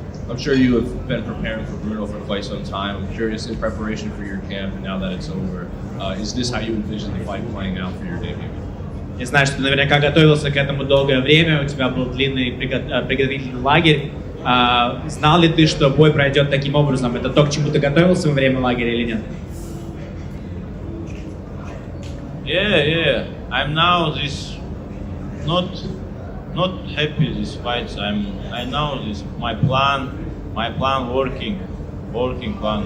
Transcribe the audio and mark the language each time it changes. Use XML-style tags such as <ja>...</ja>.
<en>I'm sure you have been preparing for Bruno for quite some time. I'm curious, in preparation for your camp and now that it's over, is this how you envision the fight playing out for your debut?</en> <ru>Я знаю, что ты наверняка готовился к этому долгое время, у тебя был длинный приготовительный лагерь. Знал ли ты, что бой пройдет таким образом? Это то, к чему ты готовился во время лагеря или нет?</ru> <en>Yeah. I'm now not happy this fight. I know this my plan working plan.</en>